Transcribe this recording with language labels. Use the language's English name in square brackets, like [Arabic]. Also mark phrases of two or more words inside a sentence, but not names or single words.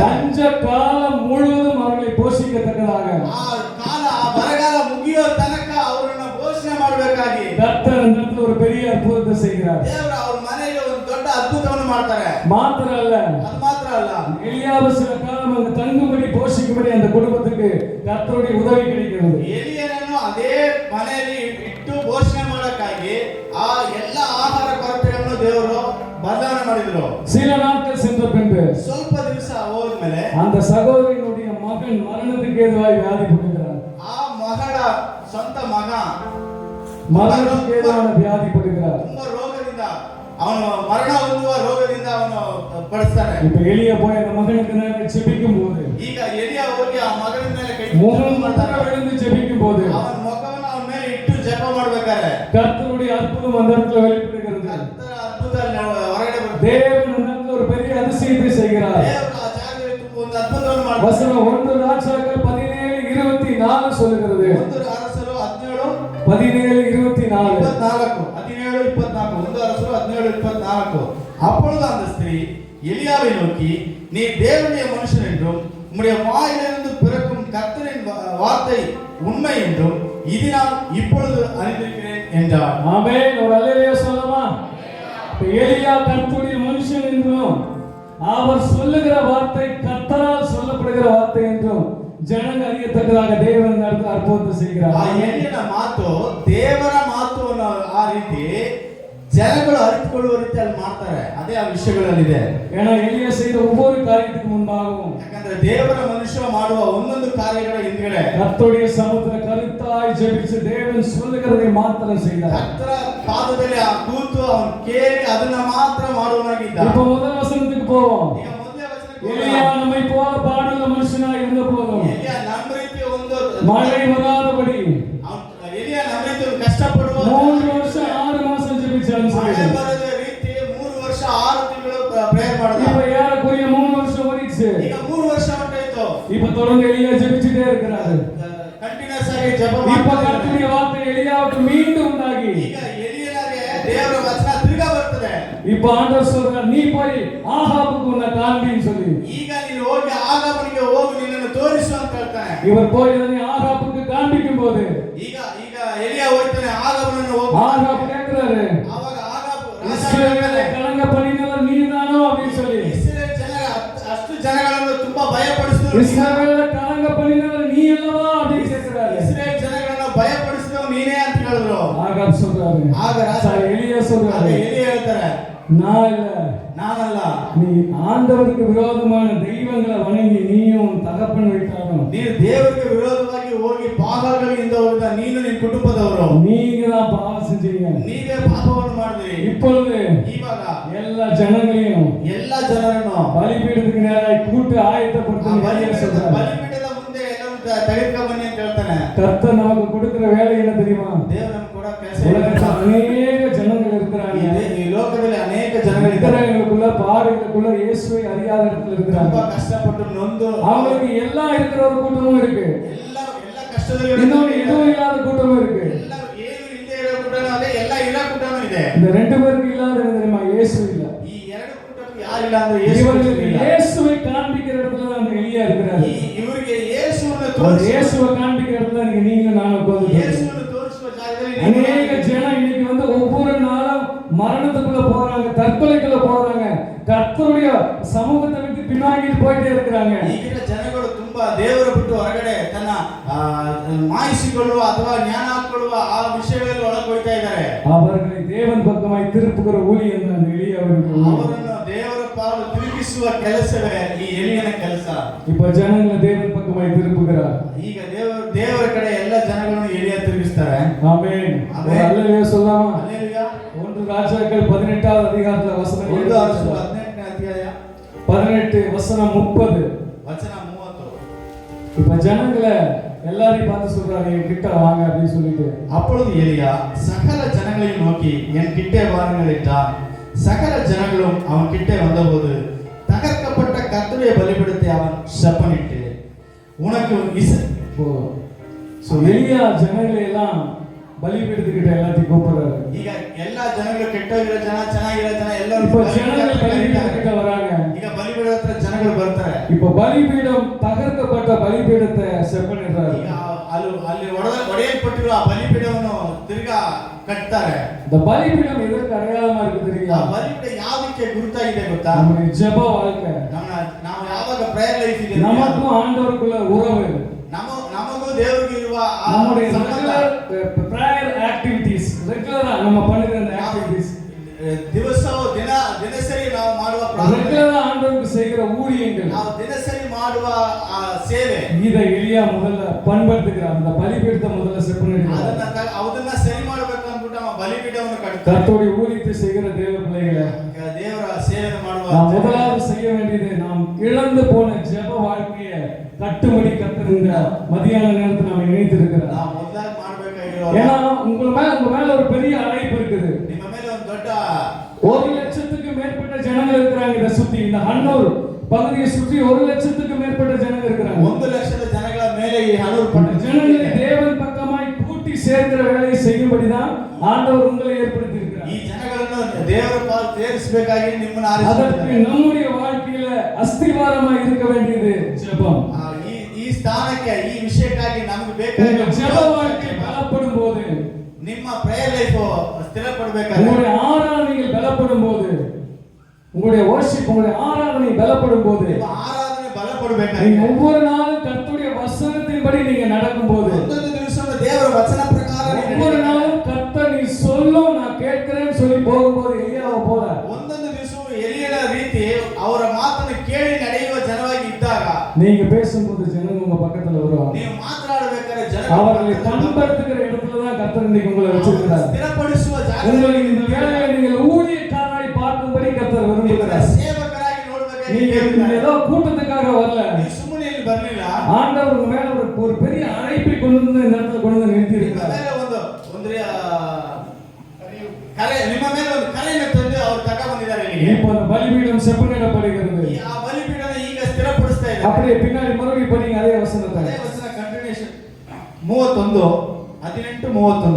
[Tamil] பஞ்ச காலம் முழுவதும் அவர்களை போஷிக்கத்தக்கதாக [Kannada] ಆ ಕಾಲ ಆ ಬರಗಾಲ ಮುಗಿಯೋ ತನಕ ಅವರನ್ನ ಪೋಷಣೆ ಮಾಡಬೇಕಾಗಿ [Tamil] கர்த்தர் அந்த இடத்துல ஒரு பெரிய அற்புதத்தை செய்கிறார். [Kannada] ದೇವರು ಅವ್ರ ಮನೆಗೆ ಒಂದು ದೊಡ್ಡ ಅದ್ಭುತವನ್ನು ಮಾಡ್ತಾರೆ. [Tamil] மாத்திர அல்ல, [Kannada] ಅದು ಮಾತ್ರ ಅಲ್ಲ, [Tamil] எலியாவு சில காலம் அங்கு தங்கும்படி போஷிக்கும்படி அந்த குடும்பத்துக்கு கர்த்தருடைய உதவி கிடைக்கிறது. [Kannada] ಎಲಿಯನನ್ನು ಅದೇ ಮನೆಯಲ್ಲಿ ಇಟ್ಟು ಪೋಷಣೆ ಮಾಡೋಕ್ಕಾಗಿ ಆ ಎಲ್ಲ ಆಹಾರ ಕೊರತೆಗಳನ್ನು ದೇವರು ಬದಲಾವಣೆ ಮಾಡಿದ್ರು. [Tamil] சில நாட்கள் சென்ற பின்பு [Kannada] ಸ್ವಲ್ಪ ದಿವಸ ಹೋದ್ಮೇಲೆ [Tamil] அந்த சகோதரியினுடைய மகன் மரணத்துக்கு ஏதுவாய் வியாதிப்பட்டுகிறார். [Kannada] ಆ ಮಗಳ ಸ್ವಂತ ಮಗ ಮರಣಕ್ಕೆ ಏದಾನ ವ್ಯಾಧಿ ಪಡುகிறார். ತುಂಬಾ ರೋಗದಿಂದ ಅವನು ಮರಣ ಹೊಂದುವ ರೋಗದಿಂದ ಅವನು ಪಡಿಸ್ತಾನೆ. [Tamil] இப்ப எலியா போய் அந்த மகனுக்கு நான் ஜெபிக்கும் போது, [Kannada] ಈಗ ಎಲಿಯ ಹೋಗಿ ಆ ಮಗನ ಮೇಲೆ ಕೈ [Tamil] விழுந்து ஜெபிக்கும் போது, [Kannada] ಅವನ ಮುಖವನ್ನು ಅವನ ಮೇಲೆ ಇಟ್ಟು ಜಪ ಮಾಡಬೇಕಾರೆ [Tamil] கர்த்தருடைய அற்புதம் அந்த இடத்துல வெளிப்படுகிறது. [Kannada] ಕರ್ತನ ಅದ್ಭುತ ಹೊರಗಡೆ ಬರುತ್ತೆ. [Tamil] தேவன் அந்த இடத்துல ஒரு பெரிய அதிசயத்தை செய்கிறார். [Kannada] ದೇವರು ಆ ಜಾಗದಲ್ಲಿ ಒಂದು ಅದ್ಭುತವನ್ನು ಮಾಡ್ತಾನೆ. [Tamil] வசனம் 1 ராஜாக்கள் 17:24 சொல்லுகிறது. [Kannada] 1 ಅರಸರು 17:24 1 அரசர் 17:24. [Tamil] அப்பொழுது அந்த ஸ்திரீ எலியாவை நோக்கி, நீ தேவனுடைய மனுஷன் என்றும் உம்முடைய வாயிலிருந்து பிறக்கும் கர்த்தரின் வார்த்தை உண்மை என்றும் இது நான் இப்பொழுது அறிந்திருக்கிறேன் என்றார். ஆமென். ஒரு அல்லேலூயா சொல்லலாமா? எலியா கர்த்தருடைய மனுஷன் என்றும் அவர் சொல்லுகிற வார்த்தை கர்த்தரால் சொல்லப்படுகிற வார்த்தை என்றும் ಜನங்க அறியತಕ್ಕதாக [Kannada] ದೇವರ ಅದ್ಭುತ [Tamil] செய்கிறார். [Kannada] ಆ ಎಲಿಯನ ಮಾತು ದೇವರ ಮಾತು ಅನ್ನೋ ಆ ರೀತಿ ಜನಗಳು ಅರಿತುಕೊಳ್ಳುವ ರೀತಿಯಲ್ಲಿ ಮಾಡ್ತಾರೆ. ಅದೇ ಆ ವಿಷಯಗಳಲ್ಲಿದೆ. [Tamil] ஏன்னா எலியா செய்த ஒவ்வொரு காரியத்துக்கு முன்பாகவும், [Kannada] ಯಾಕಂದ್ರೆ ದೇವರ ಮನುಷ್ಯ ಮಾಡುವ ಒಂದೊಂದು ಕಾರ್ಯಗಳ ಹಿಂದ್ಗಡೆ [Tamil] கர்த்தருடைய சமூகத்துல கருத்தாய் ஜெபிச்சு தேவன் சொல்லுகிறதை மாத்திரம் செய்தார். [Kannada] ಕರ್ತರ ಪಾದದಲ್ಲಿ ಆ ಕೂತು ಅವನು ಕೇಳಿ ಅದನ್ನ ಮಾತ್ರ ಮಾಡುವನಾಗಿದ್ದ. [Tamil] இப்போ முதல் வசனத்துக்கு போவோம். [Kannada] ಈಗ ಮೊದಲನೇ ವಚನಕ್ಕೆ [Tamil] எலியா நம்மை போல பாடுள்ள மனுஷனாய் இருந்த போதும், [Kannada] ಎಲಿಯ ನಮ್ಮ ರೀತಿ ಒಂದು [Tamil] மழை வராதபடி [Kannada] ಎಲಿಯ ನಮ್ಮ ರೀತಿ ಒಂದು ಕಷ್ಟಪಡುವ [Tamil] 3 வருஷம் 6 மாசம் ஜெபிச்சான்னு [Kannada] ಮಳೆ [Tamil] சொல்லுது. [Kannada] ಬರದ ರೀತಿ 3 ವರ್ಷ 6 ತಿಂಗಳು ಪ್ರೇಯರ್ ಮಾಡಿದ. [Tamil] இப்ப ஏறக்குறைய 3 வருஷம் ஓடிச்சு. [Kannada] ಈಗ 3 ವರ್ಷ ಹೊಂಟಾಯ್ತು. [Tamil] இப்ப தொடர்ந்து எலியா ஜெபிச்சுட்டே இருக்கிறாரு. [Kannada] ಕಂಟಿನ್ಯೂಸ್ ಆಗಿ ಜಪ [Tamil] இப்ப [Kannada] ಮಾಡ್ತಾ [Tamil] கர்த்தருடைய வார்த்தை எலியாவுக்கு மீண்டும் உண்டாகி, [Kannada] ಈಗ ಎಲಿಯನಿಗೆ ದೇವರ ವಚನ ತಿರುಗಾ ಬರ್ತದೆ. [Tamil] இப்ப ஆண்டவர் சொல்றார், நீ போய் ஆகாபுக்கு உன்னை காண்பின்னு சொல்லி. [Kannada] ಈಗ ನೀನು ಹೋಗಿ ಆಗಾಬನಿಗೆ ಹೋಗಿ ನಿನ್ನನ್ನು ತೋರಿಸು ಅಂತ ಹೇಳ್ತಾನೆ. [Tamil] இவர் போய் இதனை ஆகாபுக்கு காண்பிக்கும் போது [Kannada] ಈಗ ಈಗ ಎಲಿಯ ಹೋಗ್ತಾನೆ ಆಗಾಬನನ್ನು ಹೋಗಿ. [Tamil] ஆகாப் கேட்கிறாரு, [Kannada] ಆವಾಗ ಆಗಾಬ [Tamil] இஸ்ரவேலை கலங்க பண்ணினவர் நீதானோ அப்படின்னு சொல்லி. [Kannada] ಇಸ್ರೇಲ್ ಜನರ ಅಷ್ಟು ಜನಗಳನ್ನು ತುಂಬಾ ಭಯಪಡಿಸಿದ್ರು. [Tamil] இஸ்ரவேலை கலங்க பண்ணினவர் நீ அல்லவா அப்படின்னு கேட்கிறாரு. [Kannada] ಇಸ್ರೇಲ್ ಜನಗಳನ್ನು ಭಯಪಡಿಸಿದವ ನೀನೇ ಅಂತ ಹೇಳಿದ್ರು. [Tamil] ஆகாப் சொல்றாரு, [Kannada] ಆಗ [Tamil] எலியா [Kannada] ಆಗ [Tamil] சொல்றாரு, [Kannada] ಎಲಿಯ ಹೇಳ್ತಾರೆ, [Tamil] நான் இல்ல, [Kannada] ನಾನಲ್ಲ, [Tamil] நீ ஆண்டவருக்கு விரோதமான தெய்வங்களை வணங்கி நீயும் உன் தகப்பன் வீட்டாரும் [Kannada] ನೀನು ದೇವರಿಗೆ ವಿರೋಧವಾಗಿ ಹೋಗಿ ಪಾಪಗಳಿಂದ ಹೋಗಿದ ನೀನು ನಿನ್ನ ಕುಟುಂಬದವರು [Tamil] நீங்க தான் பாவம் செஞ்சீங்க. [Kannada] ನೀವೇ ಪಾಪವನ್ನು ಮಾಡಿದ್ರಿ. [Tamil] இப்பொழுது [Kannada] ಇವಾಗ [Tamil] எல்லா ஜனங்களையும் [Kannada] ಎಲ್ಲ ಜನರನ್ನು [Tamil] பலிபீடத்துக்கு நேராய் கூட்டு ஆயத்தப்படுத்த [Kannada] ಬಲಿಪೀಠದ ಮುಂದೆ ಎಲ್ಲವೂ ತೆಗೆದುಕೊಂಡು ಬನ್ನಿ ಅಂತ ಹೇಳ್ತಾನೆ. [Tamil] கர்த்தர் நமக்கு கொடுக்கிற வேலை என்ன தெரியுமா? [Kannada] ದೇವರು ನಮ್ಗೆ ಕೊಡೋ ಕೆಲಸ [Tamil] உலகத்துல அநேக ஜனங்கள் இருக்கிறாங்க. [Kannada] ಈ ಲೋಕದಲ್ಲಿ ಅನೇಕ ಜನಗಳಿದ್ದಾರೆ. [Tamil] இத்தனைகளுக்குள்ள பாடுகளுக்குள்ள இயேசுவை அறியாத இடத்துல இருக்கிறாங்க. [Kannada] ತುಂಬಾ ಕಷ್ಟಪಟ್ಟು ನೊಂದು [Tamil] அவங்களுக்கு எல்லாம் இருக்கிற ஒரு கூட்டமும் இருக்கு, [Kannada] ಎಲ್ಲ ಕಷ್ಟದಲ್ಲಿ [Tamil] இன்னொன்னு எதுவும் இல்லாத கூட்டமும் இருக்கு. [Kannada] ಎಲ್ಲ ಏನು ಇಲ್ಲದೆ ಇರೋ ಕೂಟನೂ ಅದೇ, ಎಲ್ಲ ಇರೋ ಕೂಟನೂ ಇದೆ. [Tamil] இந்த 2 பேருக்கு இல்லாத என்ன தெரியுமா? இயேசு இல்ல. [Kannada] ಈ ಎರಡು ಕೂಟಕ್ಕೂ ಯಾರಿಲ್ಲ ಅಂದ್ರೆ ಯೇಸು [Tamil] இவர்களுக்கு [Kannada] ಇಲ್ಲ. [Tamil] இயேசுவை காண்பிக்கிற இடத்துல தான் அந்த எலியா இருக்கிறாரு. [Kannada] ಇವರಿಗೆ ಯೇಸುವನ್ನು [Tamil] ஒரு [Kannada] ತೋರಿಸಿ [Tamil] இயேசுவை காண்பிக்கிற இடத்துல நீங்க நீங்களும் நானும் உட்கார்ந்து [Kannada] ಯೇಸುವನ್ನು ತೋರಿಸುವ ಜಾಗದಲ್ಲಿ [Tamil] அநேக ஜனம் இன்னைக்கு வந்து ஒவ்வொரு நாளும் மரணத்துக்குள்ள போறாங்க, தற்கொலைக்குள்ள போறாங்க, கர்த்தருடைய சமூகத்தை விட்டு பின்னாடி போயிட்டே இருக்கிறாங்க. [Kannada] ಈಗಿನ ಜನಗಳು ತುಂಬಾ ದೇವರ ಬಿಟ್ಟು ಹೊರಗಡೆ ತನ್ನ ಮಾಹಿಸಿಕೊಳ್ಳುವ ಅಥವಾ ಜ್ಞಾನ ಹಾಕೊಳ್ಳುವ ಆ ವಿಷಯಗಳಲ್ಲಿ ಒಳಗೆ ಹೋಗ್ತಾ ಇದ್ದಾರೆ. [Tamil] அவர்களை தேவன் பக்கமாய் திருப்புகிற ஊழியம் தான் எலியாவுக்கு. [Kannada] ಅವರನ್ನು ದೇವರ ಪಾಲು ತಿರುಗಿಸುವ ಕೆಲಸವೇ ಈ ಎಲಿಯನ ಕೆಲಸ. [Tamil] இப்ப ஜனங்களை தேவன் பக்கமாய் திருப்புகிறார். [Kannada] ಈಗ ದೇವರ ಕಡೆ ಎಲ್ಲ ಜನಗಳನ್ನು ಎಲಿಯ ತಿರುಗಿಸ್ತಾರೆ. [Tamil] ஆமென். அல்லேலூயா சொல்லலாமா? [Kannada] ಹಲ್ಲೆಲೂಯಾ. [Tamil] 1 ராஜாக்கள் 18வது அதிகாரத்துல வசனம் [Kannada] 18ನೇ ಅಧ್ಯಾಯ [Tamil] 18 வசனம் 30. [Kannada] ವಚನ 30. [Tamil] இப்ப ஜனங்களை எல்லாரையும் பார்த்து சொல்றாரு, என் கிட்ட வாங்க அப்படின்னு சொல்லிட்டு. அப்பொழுது எலியா சகல ஜனங்களையும் நோக்கி என் கிட்டே வாருங்கள் என்றான். சகல ஜனங்களும் அவன் கிட்டே வந்தபோது தகர்க்கப்பட்ட கர்த்தருடைய பலிபீடத்தை அவன் செப்பனிட்டு உனக்கு எலியா ஜனங்களை எல்லாம் பலிபீடத்துக்கிட்ட எல்லாத்தையும் கூப்பிடுறாரு. [Kannada] ಈಗ ಎಲ್ಲಾ ಜನಗಳು ಕೆಟ್ಟೋಗಿರೋ ಜನ ಚೆನ್ನಾಗಿರೋ ಜನ ಎಲ್ಲರೂ [Tamil] இப்ப ஜனங்கள் பலிபீடத்துக்கிட்ட வராங்க. [Kannada] ಈಗ ಬಲಿಪೀಡ ಹತ್ರ ಜನಗಳು ಬರ್ತಾರೆ. [Tamil] இப்ப பலிபீடம் தகர்க்கப்பட்ட பலிபீடத்தை செப்பனிடுறாரு. [Kannada] ಈಗ ಅಲ್ಲಿ ಒಡೆಯಲ್ಪಟ್ಟಿರುವ ಆ ಬಲಿಪೀಡವನ್ನು ತಿರ್ಗಾ ಕಟ್ತಾರೆ. [Tamil] இந்த பலிபீடம் எதற்கு அடையாளமா இருக்கு [Kannada] ಆ [Tamil] தெரியுமா? [Kannada] ಬಲಿಪೀಡ ಯಾವುದಕ್ಕೆ ಗುರುತಾಗಿದೆ ಗೊತ್ತಾ? [Tamil] நம்முடைய ஜெப வாழ்க்கை, [Kannada] ನಾವು ಯಾವಾಗ [English] prayer life [Kannada] ಇದೆ, [Tamil] நமக்கும் ஆண்டவருக்குள்ள உறவு, [Kannada] ನಮಗೂ ದೇವರಿಗೆ ಇರುವ ಆ [Tamil] நம்முடைய [Kannada] ಸಂಬಂಧ, [English] prayer activities, [Tamil] ரெகுலரா நம்ம பண்ணுற அந்த activities, [Kannada] ದಿನಸರಿ ನಾವು ಮಾಡುವ [Tamil] ரெகுலரா ஆண்டவருக்கு செய்கிற ஊழியங்கள் [Kannada] ನಾವು ದಿನಸರಿ ಮಾಡುವ ಸೇವೆ [Tamil] இதை எலியா முதல்ல பண்படுத்துகிறார். அந்த பலிபீடத்தை முதல்ல செட் பண்ணிடுறார். [Kannada] ಅದನ್ನ ಸರಿ ಮಾಡಬೇಕು ಅಂದ್ಬಿಟ್ಟು ಅವ ಬಲಿಪೀಠವನ್ನು ಕಟ್ತಾರೆ. [Tamil] கர்த்தருடைய ஊழியத்தை செய்கிற தேவ பிள்ளைகளை [Kannada] ದೇವರ ಸೇವೆ ಮಾಡುವ [Tamil] நாம் முதலாவது செய்ய வேண்டியது நாம் இழந்து போன ஜெப வாழ்க்கையை கட்டுமடி கர்த்தர் இந்த மதியான நேரத்தில் நாம் இணைத்திருக்கிறார். [Kannada] ನಾವು ಮೊದಲಾಗಿ ಮಾಡಬೇಕಾಗಿರೋ [Tamil] ஏன்னா உங்க மேல ஒரு பெரிய அழைப்பு இருக்குது. [Kannada] ನಿಮ್ಮ ಮೇಲೆ ಒಂದು ದೊಡ್ಡ [Tamil] 1,00,000க்கு மேற்பட்ட ஜனங்கள் இருக்கிறாங்க. இதை சுத்தி இந்த ஹன்னூர் பகுதியை சுற்றி 1,00,000க்கு மேற்பட்ட ஜனங்கள் இருக்கிறாங்க. [Kannada] 1,00,000 ಜನಗಳ ಮೇಲೆ ಈ ಹನೂರು ಪಟ್ಟಣ [Tamil] ஜனங்களை தேவன் பக்கமாய் கூட்டி சேர்க்கிற வேலையை செய்யும்படிதான் ஆண்டவர் உங்களை ஏற்படுத்தி இருக்கிறார். [Kannada] ಈ ಜನಗಳನ್ನು ದೇವರ ಪಾದ ಸೇರಿಸಬೇಕಾಗಿ ನಿಮ್ಮನ್ನು [Tamil] அதற்கு [Kannada] ಆರಿಸಿದ್ದಾರೆ. [Tamil] நம்முடைய வாழ்க்கையில அஸ்திவாரமாய் இருக்க வேண்டியது ஜெபம். [Kannada] ಈ ಸ್ಥಾನಕ್ಕೆ ಈ ವಿಷಯಕ್ಕಾಗಿ ನಮಗೆ [Tamil] உங்க [Kannada] ಬೇಕಾಗಿರೋ [Tamil] ஜெப வாழ்க்கை பலப்படும் போது, [Kannada] ನಿಮ್ಮ [English] prayer life [Kannada] ಸ್ಥಿರಪಡಬೇಕಾದ್ರೆ, [Tamil] உங்களுடைய ஆராதனைகள் பலப்படும் போது, உங்களுடைய worship உங்களுடைய ஆராதனை பலப்படும் போது, [Kannada] ನಿಮ್ಮ ಆರಾಧನೆ ಬಲಪಡಬೇಕಾದ್ರೆ, [Tamil] நீங்க ஒவ்வொரு நாளும் கர்த்தருடைய வசனத்தின்படி நீங்க நடக்கும்போது, [Kannada] ಒಂದೊಂದು ದಿವಸ ದೇವರ ವಚನ ಪ್ರಕಾರ [Tamil] ஒவ்வொரு நாளும் கர்த்தர் நீ சொல்லும் நான் கேட்கிறேன்னு சொல்லி போகும்போது எலியாவை போல [Kannada] ಒಂದೊಂದು ದಿವಸವೂ ಎಲಿಯನ ರೀತಿ ಅವರ ಮಾತನ್ನು ಕೇಳಿ ನಡೆಯುವ ಜನವಾಗಿ ಇದ್ದಾಗ, [Tamil] நீங்க பேசும்போது ஜனங்க உங்க பக்கத்துல வருவாங்க. [Kannada] ನೀವು ಮಾತನಾಡಬೇಕಾದ್ರೆ [Tamil] அவர்களை [Kannada] ಜನರು [Tamil] பண்படுத்துகிற இடத்துல தான் கர்த்தர் இன்னைக்கு உங்களை வச்சிருக்கிறார். [Kannada] ಸ್ಥಿರಪಡಿಸುವ [Tamil] உங்களை இந்த [Kannada] ಜಾಗದಲ್ಲಿ [Tamil] வேலையை நீங்கள் ஊழியக்காரராய் பார்க்கும்படி கர்த்தர் விரும்புகிறார். [Kannada] ಸೇವಕರಾಗಿ ನೋಡಬೇಕಾಗಿ [Tamil] நீங்க ஏதோ கூட்டத்துக்காக வரல. [Kannada] ನೀವು ಸುಮ್ಮನೆ ಇಲ್ಲಿ ಬರಲಿಲ್ಲ. [Tamil] ஆண்டவர் உங்க மேல ஒரு பெரிய அழைப்பை கொண்டு வந்து இந்த இடத்துல கொண்டு வந்து நிறுத்தி [Kannada] ನಿಮ್ಮ [Tamil] இருக்கிறார். [Kannada] ಮೇಲೆ ಒಂದು ಕರೆ, ನಿಮ್ಮ ಮೇಲೆ ಒಂದು ಕರೆಯನ್ನು ತಂದು ಅವರು ತಕ ಬಂದಿದ್ದಾರೆ ಇಲ್ಲಿಗೆ. [Tamil] இப்போ அந்த பலிபீடம் செப்பனிடப்படுகிறது. [Kannada] ಆ ಬಲಿಪೀಠನ ಈಗ ಸ್ಥಿರಪಡಿಸ್ತಾ ಇದ್ದಾರೆ. [Tamil] அப்படியே பின்னாடி மறுபடியும் படிங்க அதே வசனத்தை. [Kannada] ಅದೇ ವಚನ ಕಂಟಿನ್ಯೂಷನ್ 31:18-31.